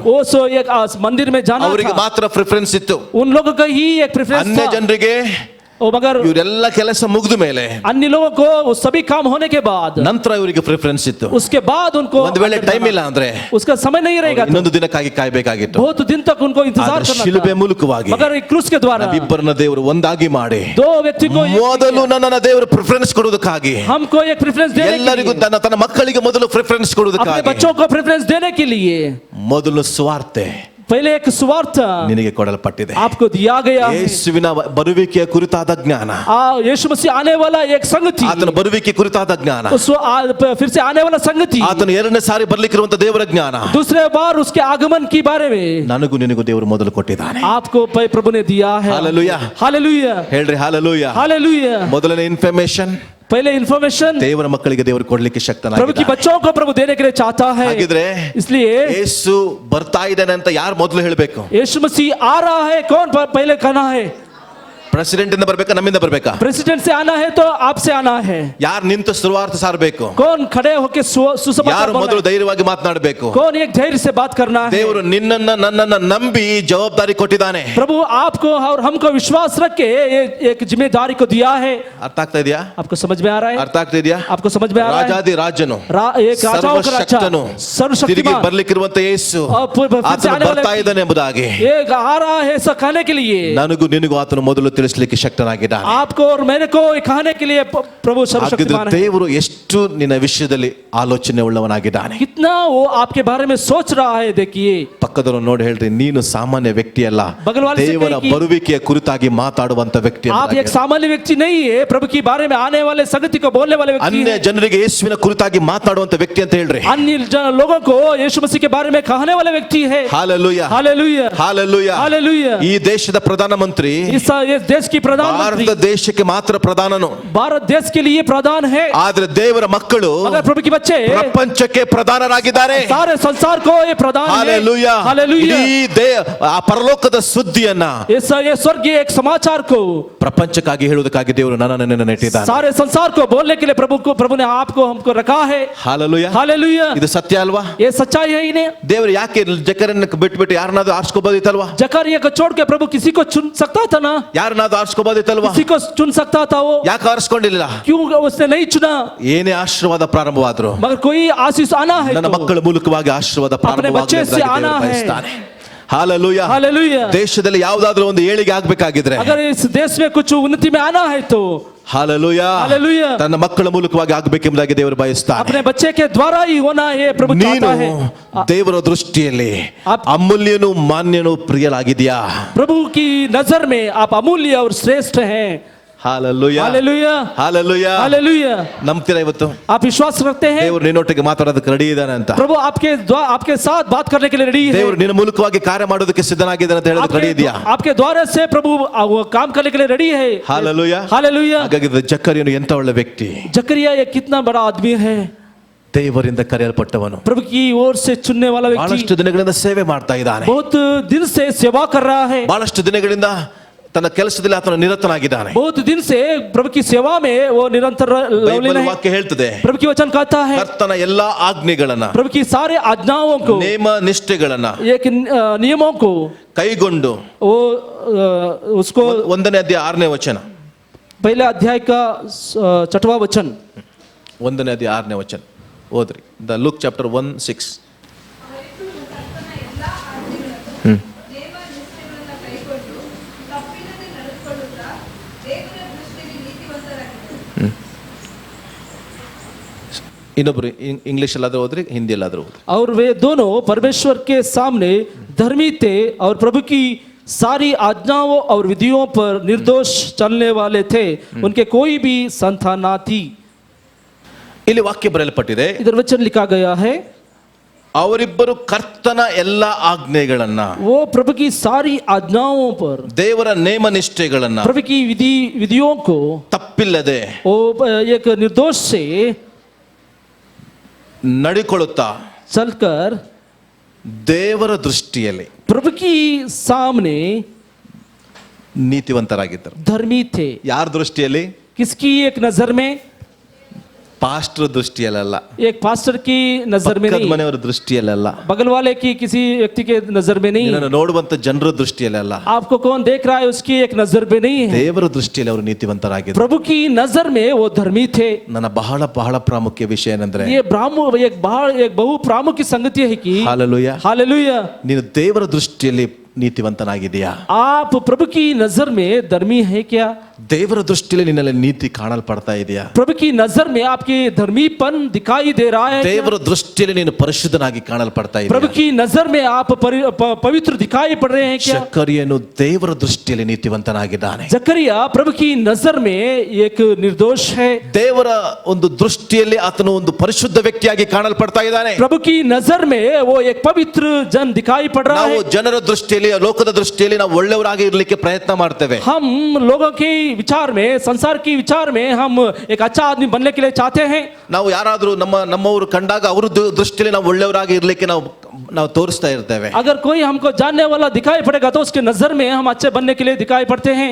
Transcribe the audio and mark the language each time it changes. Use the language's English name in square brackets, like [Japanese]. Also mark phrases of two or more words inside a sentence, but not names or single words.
[Hindi] वो सो एक मंदिर में जाना [Kannada] ಅವರಿಗೆ [Hindi] था, [Kannada] ಮಾತ್ರ ಪ್ರಿಫರೆನ್ಸ್ ಇತ್ತು. [Hindi] उन लोगों का ही एक प्रेफरेंस [Kannada] ಅನ್ಯ [Hindi] था। [Kannada] ಜನರಿಗೆ [Hindi] ओ मगर [Kannada] ಇವರೆಲ್ಲ ಕೆಲಸ ಮುಗಿದ ಮೇಲೆ [Hindi] अन्य लोगों को वो सभी काम होने के बाद, [Kannada] ನಂತರ ಇವರಿಗೆ ಪ್ರಿಫರೆನ್ಸ್ ಇತ್ತು. [Hindi] उसके बाद उनको [Kannada] ಒಂದ್ ವೇಳೆ ಟೈಮ್ ಇಲ್ಲ ಅಂದ್ರೆ [Hindi] उसका समय नहीं रहेगा तो [Kannada] ಇನ್ನೊಂದು ದಿನಕ್ಕಾಗಿ ಕಾಯ್ಬೇಕಾಗಿತ್ತು. [Hindi] बहुत दिन तक उनको इंतजार [Kannada] ಆದ್ರೆ [Hindi] करना [Kannada] ಶಿಲುಬೆ [Hindi] था। [Kannada] ಮೂಲಕವಾಗಿ [Hindi] मगर एक क्रूस के द्वारा [Kannada] ಇಬ್ಬರನ್ನ ದೇವರು ಒಂದಾಗಿ ಮಾಡಿ [Hindi] दो व्यक्ति को [Kannada] ಮೊದಲು ನನ್ನ ದೇವರು ಪ್ರಿಫರೆನ್ಸ್ ಕೊಡುವುದಕ್ಕಾಗಿ, [Hindi] हमको एक प्रेफरेंस देने के [Kannada] ಎಲ್ಲರಿಗೂ [Hindi] लिए, [Kannada] ತನ್ನ ಮಕ್ಕಳಿಗೆ ಮೊದಲು ಪ್ರಿಫರೆನ್ಸ್ [Hindi] अपने [Kannada] ಕೊಡುವುದಕ್ಕಾಗಿ [Hindi] बच्चों को प्रेफरेंस देने के लिए [Kannada] ಮೊದಲು ಸ್ವಾರ್ಥ [Hindi] पहले एक सुवार्थ [Kannada] ನಿನಗೆ ಕೊಡಲ್ಪಟ್ಟಿದೆ. [Hindi] आपको दिया गया है। [Kannada] ಯೇಸುವಿನ ಬರುವಿಕೆಯ ಕುರಿತಾದ ಜ್ಞಾನ, [Hindi] यीशु मसीह आने वाला एक संगति, [Kannada] ಆತನ ಬರುವಿಕೆ ಕುರಿತಾದ ಜ್ಞಾನ, [Hindi] फिर से आने वाला संगति, [Kannada] ಆತನ ಎರಡನೇ ಸಾರಿ ಬರ್ಲಿಕ್ಕಿರುವಂತ ದೇವರ ಜ್ಞಾನ, [Hindi] दूसरे बार उसके आगमन के बारे में [Kannada] ನನಗೂ ನಿನಗೂ ದೇವರು ಮೊದಲು ಕೊಟ್ಟಿದ್ದಾನೆ. [Hindi] आपको प्रभु ने दिया है। [Kannada] ಹಾಲೆಲೂಯಾ, [Hindi] हालेलुया, [Kannada] ಹೇಳ್ರಿ ಹಾಲೆಲೂಯಾ. [Hindi] हालेलुया। [Kannada] ಮೊದಲನೇ ಇನ್ಫಾರ್ಮೇಶನ್, [Hindi] पहले इन्फॉर्मेशन [Kannada] ದೇವರ ಮಕ್ಕಳಿಗೆ ದೇವರು ಕೊಡ್ಲಿಕ್ಕೆ [Hindi] प्रभु की [Kannada] ಶಕ್ತನಾಗಿದ್ದಾನೆ. [Hindi] बच्चों को प्रभु देने के लिए चाहता है। [Kannada] ಹಾಗಿದ್ರೆ [Hindi] इसलिए [Kannada] ಯೇಸು ಬರ್ತಾ ಇದ್ದಾನೆ ಅಂತ ಯಾರು ಮೊದಲು ಹೇಳಬೇಕು? [Hindi] यीशु मसीह आ रहा है, कौन पहले कहना है? [Kannada] ಪ್ರೆಸಿಡೆಂಟ್ ಇಂದ ಬರ್ಬೇಕಾ, ನಮ್ಮಿಂದ ಬರ್ಬೇಕಾ? [Hindi] प्रेसिडेंट से आना है तो आपसे आना है। [Kannada] ಯಾರು ನಿಂತು ಸುವಾರ್ಥ ಸಾರಬೇಕು? [Hindi] कौन खड़े होकर सुसमाचार [Kannada] ಯಾರು [Hindi] बोलना [Kannada] ಮೊದಲು [Hindi] है? [Kannada] ಧೈರ್ಯವಾಗಿ ಮಾತನಾಡಬೇಕು? [Hindi] कौन एक धैर्य से बात करना है? [Kannada] ದೇವರು ನಿನ್ನನ್ನ ನನ್ನನ್ನ ನಂಬಿ ಜವಾಬ್ದಾರಿ ಕೊಟ್ಟಿದ್ದಾನೆ. [Hindi] प्रभु आपको और हमको विश्वास रख के एक जिम्मेदारी को दिया है। [Kannada] ಅರ್ಥ ಆಗ್ತಾ ಇದೆಯಾ? [Hindi] आपको समझ में आ रहा है? [Kannada] ಅರ್ಥ ಆಗ್ತಾ ಇದೆಯಾ? [Hindi] आपको समझ में आ रहा है? [Kannada] ರಾಜಾದಿ ರಾಜನು, [Hindi] एक राजाओं का राजा, [Kannada] ಸರ್ವಶಕ್ತನು, ತಿರುಗಿ [Hindi] सर्वशक्तिमान, [Kannada] ಬರ್ಲಿಕ್ಕಿರುವಂತ ಯೇಸು [Hindi] फिर से [Kannada] ಆತನು [Hindi] आने वाला [Kannada] ಬರ್ತಾ ಇದ್ದಾನೆ ಎಂಬುದಾಗಿ [Hindi] एक आ रहा है ऐसा कहने के लिए [Kannada] ನನಗೂ ನಿನಗೂ ಆತನು ಮೊದಲು ತಿಳಿಸ್ಲಿಕ್ಕೆ ಶಕ್ತನಾಗಿದ್ದಾನೆ. [Hindi] आपको और मेरे को कहने के लिए प्रभु [Kannada] ಹಾಗಿದ್ರೆ [Hindi] सर्वशक्तिमान है। [Kannada] ದೇವರು ಎಷ್ಟು ನಿನ್ನ ವಿಷಯದಲ್ಲಿ ಆಲೋಚನೆ ಉಳ್ಳವನಾಗಿದ್ದಾನೆ. [Hindi] कितना वो आपके बारे में सोच रहा है। देखिए [Kannada] ಪಕ್ಕದವರು ನೋಡಿ ಹೇಳ್ರಿ, ನೀನು ಸಾಮಾನ್ಯ ವ್ಯಕ್ತಿ ಅಲ್ಲ, [Hindi] बगल वाले से [Kannada] ದೇವರ [Hindi] कहे कि [Kannada] ಬರುವಿಕೆಯ ಕುರಿತಾಗಿ ಮಾತಾಡುವಂತ ವ್ಯಕ್ತಿ. [Hindi] आप एक सामान्य व्यक्ति नहीं है, प्रभु के बारे में आने वाले संगति को बोलने वाले व्यक्ति [Kannada] ಅನ್ಯ [Hindi] है। [Kannada] ಜನರಿಗೆ ಯೇಸುವಿನ ಕುರಿತಾಗಿ ಮಾತನಾಡುವಂತ ವ್ಯಕ್ತಿ ಅಂತ ಹೇಳ್ರಿ. [Hindi] अन्य लोगों को यीशु मसीह के बारे में कहने वाले व्यक्ति है। [Kannada] ಹಾಲೆಲೂಯಾ, [Hindi] हालेलुया, [Kannada] ಹಾಲೆಲೂಯಾ. [Hindi] हालेलुया। [Kannada] ಈ ದೇಶದ ಪ್ರಧಾನಮಂತ್ರಿ [Hindi] इस देश की प्रधानमंत्री [Kannada] ಭಾರತ ದೇಶಕ್ಕೆ ಮಾತ್ರ ಪ್ರಧಾನನು, [Hindi] भारत देश के लिए प्रधान है, [Kannada] ಆದ್ರೆ ದೇವರ ಮಕ್ಕಳು [Hindi] मगर प्रभु के बच्चे [Kannada] ಪ್ರಪಂಚಕ್ಕೆ ಪ್ರಧಾನರಾಗಿದ್ದಾರೆ. [Hindi] सारे संसार को ये प्रधान है। [Kannada] ಹಾಲೆಲೂಯಾ. [Hindi] हालेलुया। [Kannada] ಇಡೀ ಆ ಪರಲೋಕದ ಸುದ್ದಿಯನ್ನ [Hindi] ये स्वर्गीय एक समाचार को [Kannada] ಪ್ರಪಂಚಕ್ಕಾಗಿ ಹೇಳುವುದಕ್ಕಾಗಿ ದೇವರು ನನ್ನನ್ನು ನೆಟ್ಟಿದ್ದಾನೆ. [Hindi] सारे संसार को बोलने के लिए प्रभु ने आपको हमको रखा है। [Kannada] ಹಾಲೆಲೂಯಾ. [Hindi] हालेलुया। [Kannada] ಇದು ಸತ್ಯ ಅಲ್ವಾ? [Hindi] ये सच्चाई है इन्हें। [Kannada] ದೇವರು ಯಾಕೆ ಜಕರನ್ನ ಬಿಟ್ಬಿಟ್ಟು ಯಾರನ್ನಾದ್ರೂ ಆರಿಸ್ಕೋಬೋದಿತ್ತಲ್ವಾ? [Hindi] जकरिया को छोड़ के प्रभु किसी को चुन सकता था ना, [Kannada] ಯಾರನ್ನಾದ್ರೂ ಆರಿಸ್ಕೋಬೋದಿತ್ತಲ್ವಾ? [Hindi] किसी को चुन सकता था वो, [Kannada] ಯಾಕೆ ಆರಿಸ್ಕೊಂಡಿಲ್ಲ? [Hindi] क्यों उसने नहीं चुना? [Kannada] ಏನೇ ಆಶೀರ್ವಾದ ಪ್ರಾರಂಭವಾದ್ರು [Hindi] मगर कोई आशीष आना है [Kannada] ನನ್ನ [Hindi] तो [Kannada] ಮಕ್ಕಳ ಮೂಲಕವಾಗಿ ಆಶೀರ್ವಾದ [Hindi] अपने बच्चे से आना है। [Kannada] ಪ್ರಾರಂಭವಾಗಲಿ. ಹಾಲೆಲೂಯಾ. [Hindi] हालेलुया। [Kannada] ದೇಶದಲ್ಲಿ ಯಾವುದಾದ್ರೂ ಒಂದು ಏಳಿಗೆ ಆಗ್ಬೇಕಾಗಿದ್ರೆ, [Hindi] अगर इस देश में कुछ उन्नति में आना है तो [Kannada] ಹಾಲೆಲೂಯಾ, [Hindi] हालेलुया, [Kannada] ತನ್ನ ಮಕ್ಕಳ ಮೂಲಕವಾಗಿ ಆಗಬೇಕೆಂಬುದಾಗಿ ದೇವರು ಬಯಸ್ತಾನೆ. [Hindi] अपने बच्चे के द्वारा ही होना है प्रभु [Kannada] ನೀನು [Hindi] चाहता है। [Kannada] ದೇವರ ದೃಷ್ಟಿಯಲ್ಲಿ [Hindi] आप- [Kannada] ಅಮೂಲ್ಯನು ಮಾನ್ಯನು ಪ್ರಿಯಲಾಗಿದ್ಯಾ? [Hindi] प्रभु की नजर में आप अमूल्य और श्रेष्ठ हैं। [Kannada] ಹಾಲೆಲೂಯಾ, [Hindi] हालेलुया, [Kannada] ಹಾಲೆಲೂಯಾ. [Hindi] हालेलुया। [Kannada] ನಂಬ್ತೀರಾ ಇವತ್ತು [Hindi] आप विश्वास रखते हैं [Kannada] ದೇವರು ನಿನ್ನೊಟ್ಟಿಗೆ ಮಾತಾಡೋದಕ್ಕೆ ರೆಡಿ ಇದ್ದಾನೆ ಅಂತ? [Hindi] प्रभु आपके साथ बात करने के लिए रेडी है। [Kannada] ದೇವರು ನಿನ್ನ ಮೂಲಕವಾಗಿ ಕಾರ್ಯ ಮಾಡೋದಕ್ಕೆ ಸಿದ್ಧನಾಗಿದ್ದಾನೆ ಅಂತ ಹೇಳೋದಕ್ಕೆ ರೆಡಿ ಇದೆಯಾ? [Hindi] आपके द्वारा से प्रभु वो काम करने के लिए रेडी है। [Kannada] ಹಾಲೆಲೂಯಾ. [Hindi] हालेलुया। [Kannada] ಹಾಗಾಗಿ ಜಕರ್ಯನು ಎಂತ ಒಳ್ಳೆ ವ್ಯಕ್ತಿ, [Hindi] जकरिया ये कितना बड़ा आदमी है, [Kannada] ದೇವರಿಂದ ಕರೆಯಲ್ಪಟ್ಟವನು, [Hindi] प्रभु की ओर से चुनने वाला व्यक्ति, [Kannada] ಬಹಳಷ್ಟು ದಿನಗಳಿಂದ ಸೇವೆ ಮಾಡ್ತಾ ಇದ್ದಾನೆ, [Hindi] बहुत दिन से सेवा कर रहा है, [Kannada] ಬಹಳಷ್ಟು ದಿನಗಳಿಂದ ತನ್ನ ಕೆಲಸದಲ್ಲಿ ಆತನ ನಿರತನಾಗಿದ್ದಾನೆ. [Hindi] बहुत दिन से प्रभु की सेवा में वो निरंतर लवलीन [Kannada] ಬೈಬಲ್ [Hindi] है। [Kannada] ವಾಕ್ಯ ಹೇಳ್ತದೆ, [Hindi] प्रभु की वचन कहता है [Kannada] ಕರ್ತನ ಎಲ್ಲಾ ಆಜ್ಞೆಗಳನ್ನ, [Hindi] प्रभु की सारे आज्ञाओं को, [Kannada] ನೇಮ ನಿಷ್ಠೆಗಳನ್ನ [Hindi] एक नियमों को [Kannada] ಕೈಗೊಂಡು, [Hindi] वो उसको [Kannada] 1ನೇ ಅಧ್ಯಾಯ 6ನೇ ವಚನ, [Hindi] पहले अध्याय का 6वां वचन, [Kannada] 1ನೇ ಅಧ್ಯಾಯ 6ನೇ ವಚನ ಓದ್ರಿ. [English] the Luke chapter [Kannada] 1:6. ಇನ್ನೊಬ್ರು ಇಂಗ್ಲಿಷ್ ಅಲ್ಲಾದ್ರೂ ಹೋದ್ರಿ, ಹಿಂದಿ ಅಲ್ಲಾದ್ರೂ ಹೋದ್ರಿ. [Hindi] और वे दोनों परमेश्वर के सामने धर्मी थे और प्रभु की सारी आज्ञाओं और विधियों पर निर्दोष चलने वाले थे, उनके कोई भी संतान ना थी। [Kannada] ಇಲ್ಲಿ ವಾಕ್ಯ ಬರೆಯಲ್ಪಟ್ಟಿದೆ, [Hindi] इधर वचन लिखा गया है, [Kannada] ಅವರಿಬ್ಬರು ಕರ್ತನ ಎಲ್ಲಾ ಆಜ್ಞೆಗಳನ್ನ, [Hindi] वो प्रभु की सारी आज्ञाओं पर, [Kannada] ದೇವರ ನೇಮ ನಿಷ್ಠೆಗಳನ್ನ [Hindi] प्रभु की विधियों को [Kannada] ತಪ್ಪಿಲ್ಲದೆ [Hindi] वो एक निर्दोष से [Kannada] ನಡಿಕೊಳ್ಳುತ್ತಾ [Hindi] चलकर [Kannada] ದೇವರ ದೃಷ್ಟಿಯಲ್ಲಿ [Hindi] प्रभु की सामने [Kannada] ನೀತಿವಂತರಾಗಿದ್ದರು. [Hindi] धर्मी थे। [Kannada] ಯಾರ ದೃಷ್ಟಿಯಲ್ಲಿ? [Hindi] किसकी एक नजर में? [Kannada] ಪಾಸ್ಟರ್ ದೃಷ್ಟಿಯಲ್ಲ, [Hindi] एक पास्टर की नजर में नहीं, [Kannada] ಮನೆಯವರ ದೃಷ್ಟಿಯಲ್ಲ, [Hindi] बगल वाले की किसी व्यक्ति के नजर में नहीं, [Kannada] ನಿನ್ನನ್ನು ನೋಡುವಂತ ಜನರ ದೃಷ್ಟಿಯಲ್ಲ, [Hindi] आपको कौन देख रहा है उसकी एक नजर में नहीं है, [Kannada] ದೇವರ ದೃಷ್ಟಿಯಲ್ಲಿ ಅವರು ನೀತಿವಂತರಾಗಿದ್ದರು. [Hindi] प्रभु की नजर में वो धर्मी थे। [Kannada] ನನ್ನ ಬಹಳ ಬಹಳ ಪ್ರಾಮುಖ್ಯ ವಿಷಯ ಏನಂದ್ರೆ, [Hindi] ये एक बहु प्रामुख्य संगति है कि [Kannada] ಹಾಲೆಲೂಯಾ, [Hindi] हालेलुया, [Kannada] ನೀನು ದೇವರ ದೃಷ್ಟಿಯಲ್ಲಿ ನೀತಿವಂತನಾಗಿದೆಯಾ? [Hindi] आप प्रभु की नजर में धर्मी है क्या? [Kannada] ದೇವರ ದೃಷ್ಟಿಯಲ್ಲಿ ನಿನ್ನಲ್ಲಿ ನೀತಿ ಕಾಣಲ್ಪಡ್ತಾ ಇದೆಯಾ? [Hindi] प्रभु की नजर में आपके धर्मीपन दिखाई दे रहा है क्या? [Kannada] ದೇವರ ದೃಷ್ಟಿಯಲ್ಲಿ ನೀನು ಪರಿಶುದ್ಧನಾಗಿ ಕಾಣಲ್ಪಡ್ತಾ [Hindi] प्रभु [Kannada] ಇದೆಯಾ? [Hindi] की नजर में आप पवित्र दिखाई पड़ रहे हैं क्या? [Kannada] ಜಕರಿಯನು ದೇವರ ದೃಷ್ಟಿಯಲ್ಲಿ ನೀತಿವಂತನಾಗಿದ್ದಾನೆ. [Hindi] जकरिया प्रभु की नजर में एक निर्दोष है. [Kannada] ದೇವರ ಒಂದು ದೃಷ್ಟಿಯಲ್ಲಿ ಆತನು ಒಂದು ಪರಿಶುದ್ಧ ವ್ಯಕ್ತಿಯಾಗಿ ಕಾಣಲ್ಪಡ್ತಾ ಇದ್ದಾನೆ. [Hindi] प्रभु की नजर में वो एक पवित्र जन दिखाई पड़ रहा [Kannada] ನಾವು [Hindi] है. [Kannada] ಜನರ ದೃಷ್ಟಿಯಲ್ಲಿ ಲೋಕದ ದೃಷ್ಟಿಯಲ್ಲಿ ನಾವು ಒಳ್ಳೆಯವರಾಗಿ ಇರಲಿಕ್ಕೆ ಪ್ರಯತ್ನ ಮಾಡ್ತೇವೆ. [Hindi] हम लोगों के विचार में, संसार की विचार में हम एक अच्छा आदमी बनने के लिए चाहते हैं. [Kannada] ನಾವು ಯಾರಾದರೂ ನಮ್ಮವರು ಕಂಡಾಗ ಅವರ ದೃಷ್ಟಿಯಲ್ಲಿ ನಾವು ಒಳ್ಳೆಯವರಾಗಿ ಇರಲಿಕ್ಕೆ ನಾವು ತೋರಿಸ್ತಾ ಇರ್ತೇವೆ. [Hindi] अगर कोई हमको जानने वाला दिखाई पड़ेगा तो उसके नजर में हम अच्छे बनने के लिए दिखाई पड़ते हैं.